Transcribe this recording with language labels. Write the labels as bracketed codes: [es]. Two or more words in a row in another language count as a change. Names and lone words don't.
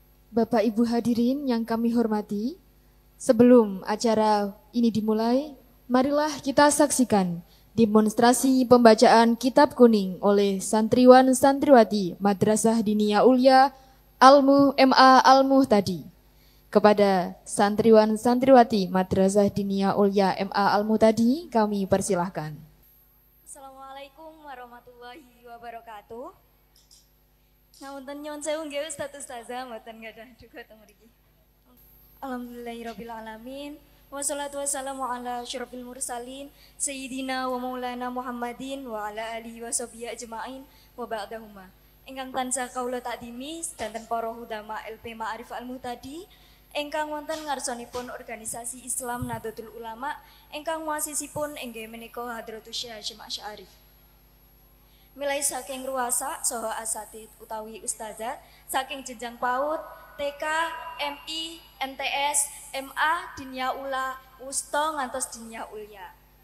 [id] Bapak Ibu hadirin yang kami hormati, sebelum acara ini dimulai, marilah kita saksikan demonstrasi pembacaan kitab kuning oleh santriwan santriwati Madrasah Diniyah Ulia MA Al-Muhtadi. Kepada santriwan santriwati Madrasah Diniyah Ulia MA Al-Muhtadi, kami persilahkan. [ar] السلام عليكم ورحمة الله وبركاته. [jv] Ngapunten nyuwun sewu nggih Ustaz Ustazah mboten gadah duga teng mriki. [ar] الحمد لله رب العالمين والصلاة والسلام على أشرف المرسلين سيدنا ومولانا محمد وعلى آله وصحبه أجمعين وبعد. [jv] Ingkang tansah kaula takdimi sedanten para ulama LP Ma'arif Al-Muhtadi ingkang wonten ngarsanipun organisasi Islam Nahdlatul Ulama ingkang muasisipun inggih menika Hadratus Syekh Hasyim Asy'ari. Milai saking ruasa saha asatid utawi ustazah saking jenjang PAUD, TK, MI, MTS, MA, Diniyah Ula, Wusta ngantos Diniyah Ulya.